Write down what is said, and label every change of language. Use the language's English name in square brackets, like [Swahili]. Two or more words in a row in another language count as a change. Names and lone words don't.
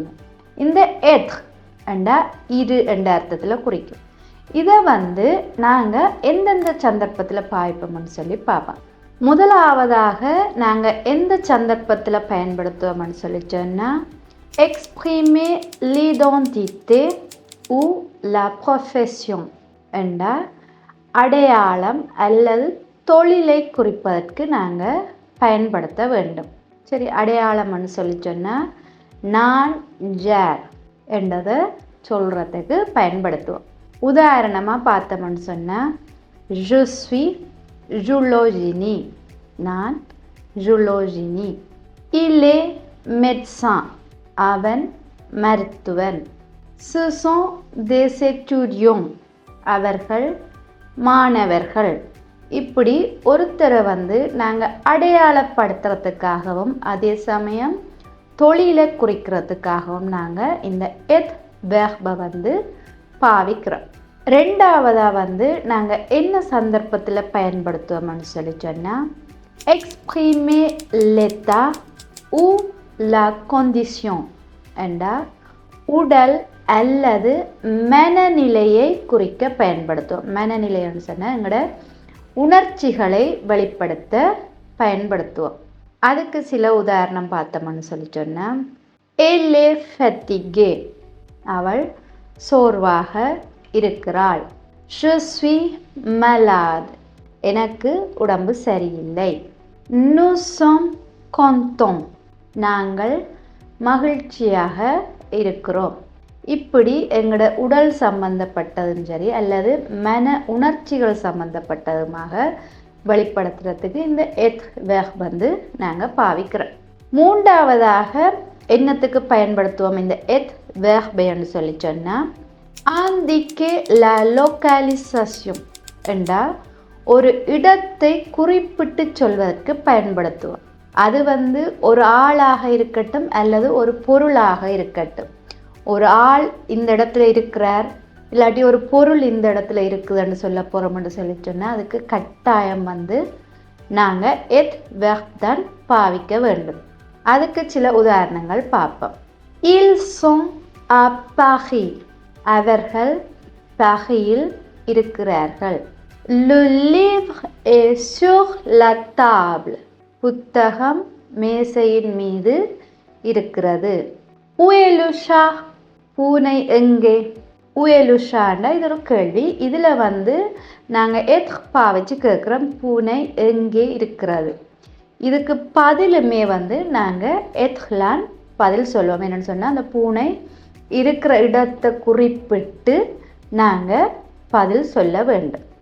[Tamil] இந்த எத் என்ற இரு என்ற அர்த்தத்தில் குறிக்கும். இதை நாங்கள் எந்தெந்த சந்தர்ப்பத்தில் பாய்ப்போம்னு சொல்லி பார்ப்போம். முதலாவதாக நாங்கள் எந்த சந்தர்ப்பத்தில் பயன்படுத்துவோம்னு சொல்லி சொன்னால் எக்ஸ்பிரிமே [French] l'identité ou la profession [Tamil] என்ற அடையாளம் அல்லது தொழிலை குறிப்பதற்கு நாங்கள் பயன்படுத்த வேண்டும். சரி, அடையாளம்னு சொல்லி சொன்னால் நான் ஜார் என்றதை சொல்கிறதுக்கு பயன்படுத்துவோம். உதாரணமாக பார்த்தோம்னு சொன்னால் [French] je suis [Tamil] ஜூலோஜினி, நான் ஜூலோஜினி. [French] il est médecin, [Tamil] அவன் மருத்துவன். [French] ce sont des étudiants, [Tamil] அவர்கள் மாணவர்கள். இப்படி ஒருத்தரை நாங்கள் அடையாளப்படுத்துறதுக்காகவும் அதே சமயம் தொழிலை குறிக்கிறதுக்காகவும் நாங்கள் இந்த எத் வேர்பை பாவிக்கிறோம். ரெண்டாவதாக நாங்கள் என்ன சந்தர்ப்பத்தில் பயன்படுத்துவோம்னு சொல்லி சொன்னால் எக்ஸ்பிரிமே [French] l'état ou la condition [Tamil] என்ற உடல் அல்லது மனநிலையை குறிக்க பயன்படுத்துவோம். மனநிலைன்னு சொன்னால் எங்களோட உணர்ச்சிகளை வெளிப்படுத்த பயன்படுத்துவோம். அதுக்கு சில உதாரணம் பார்த்தோம்னு சொல்லி சொன்னால் [French] elle est fatiguée, [Tamil] அவள் சோர்வாக இருக்கிறாள். [French] je suis malade, [Tamil] எனக்கு உடம்பு சரியில்லை. [French] nous sommes contents, [Tamil] நாங்கள் மகிழ்ச்சியாக இருக்கிறோம். இப்படி எங்களோட உடல் சம்பந்தப்பட்டதும் சரி அல்லது மன உணர்ச்சிகள் சம்பந்தப்பட்டதுமாக வெளிப்படுத்துறதுக்கு இந்த எத் வேர்ப் நாங்கள் பாவிக்கிறோம். மூன்றாவதாக என்னத்துக்கு பயன்படுத்துவோம் இந்த எத் வேர்பைன்னு சொல்லி சொன்னால் [French] indiquer la localisation [Tamil] என்றால் ஒரு இடத்தை குறிப்பிட்டு சொல்வதற்கு பயன்படுத்துவோம். அது ஒரு ஆளாக இருக்கட்டும் அல்லது ஒரு பொருளாக இருக்கட்டும். ஒரு ஆள் இந்த இடத்துல இருக்கிறார் இல்லாட்டி ஒரு பொருள் இந்த இடத்துல இருக்குதுன்னு சொல்ல போகிறோம்னு சொல்லி சொன்னால் அதுக்கு கட்டாயம் நாங்கள் எத் வேர்ப் தான் பாவிக்க வேண்டும். அதுக்கு சில உதாரணங்கள் பார்ப்போம். [French] ils sont à Paris, [Tamil] அவர்கள் பாரியில் இருக்கிறார்கள். [French] le livre est sur la table, [Tamil] புத்தகம் மேசையின் மீது இருக்கிறது. [French] où est le chat, [Tamil] பூனை எங்கே? [French] où est le chat [Tamil] இது ஒரு கேள்வி. இதில் நாங்கள் எத் பாவிச்சு கேட்குறோம் பூனை எங்கே இருக்கிறது. இதுக்கு பதிலுமே நாங்கள் எத்லான் பதில் சொல்லுவோம். என்னென்னு சொன்னால் அந்த பூனை இருக்கிற இடத்தை குறிப்பிட்டு நாங்கள் பதில் சொல்ல வேண்டும்.